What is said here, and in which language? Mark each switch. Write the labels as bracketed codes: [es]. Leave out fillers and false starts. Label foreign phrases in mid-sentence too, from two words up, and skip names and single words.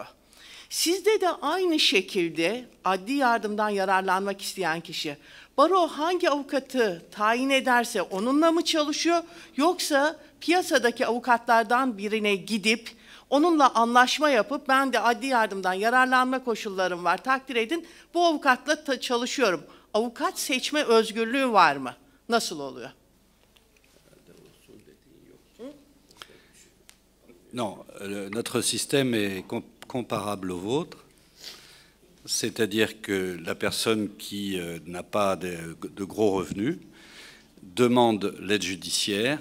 [tr] Sizde de aynı şekilde adli yardımdan yararlanmak isteyen kişi, baro hangi avukatı tayin ederse onunla mı çalışıyor, yoksa piyasadaki avukatlardan birine gidip onunla anlaşma yapıp ben de adli yardımdan yararlanma koşullarım var, takdir edin, bu avukatla çalışıyorum. Avukat seçme özgürlüğü var mı? Nasıl oluyor? [fr] Non, notre système est comparable au vôtre, c'est-à-dire que la personne qui n'a pas de gros revenus demande l'aide judiciaire.